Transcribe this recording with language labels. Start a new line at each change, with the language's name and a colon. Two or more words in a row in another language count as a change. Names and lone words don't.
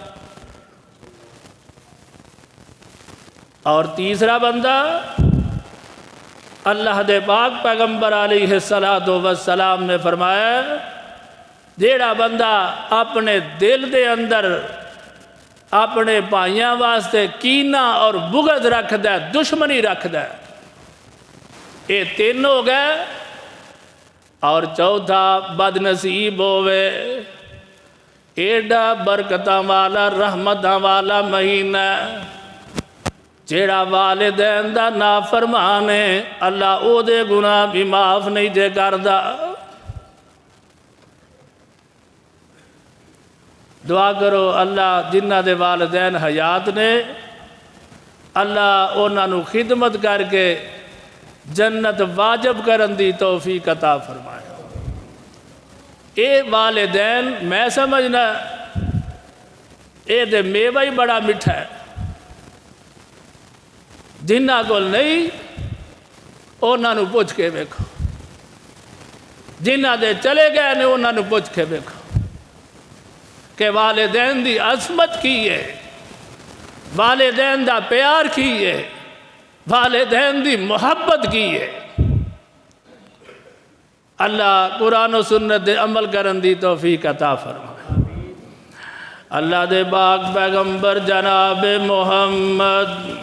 Punjabi: اور تیسرا بندہ اللہ دے پاک پیغمبر
Arabic: علیہ السلام
Punjabi: نے فرمایا جیڑا بندہ اپنے دل دے اندر اپنے بھائیاں واسطے کینہ اور بغض رکھ دے دشمنی رکھ دے یہ 3 ہو گئے اور چوتھا بد نصیب ہوئے ایڈا برکتاں والا رحمتاں والا مہینہ جیڑا والدین دا نافرمان ہے اللہ او دے گناہ بھی معاف نہیں دے کردا دعا کرو اللہ جنہ دے والدین حیات نے اللہ انہاں نو خدمت کر کے جنت واجب کرن دی توفیق عطا فرمائے اے والدین میں سمجھنا اے دے میوہ ہی بڑا مٹھا ہے جنہ کول نہیں انہاں نو پوچھ کے بیکھو جنہ دے چلے گئے نے انہاں نو پوچھ کے بیکھو کہ والدین دی عظمت کی ہے والدین دا پیار کی ہے والدین دی محبت کی ہے اللہ قرآن و سنت دے عمل کرن دی توفیق عطا فرمائے اللہ دے پاک پیغمبر جناب محمد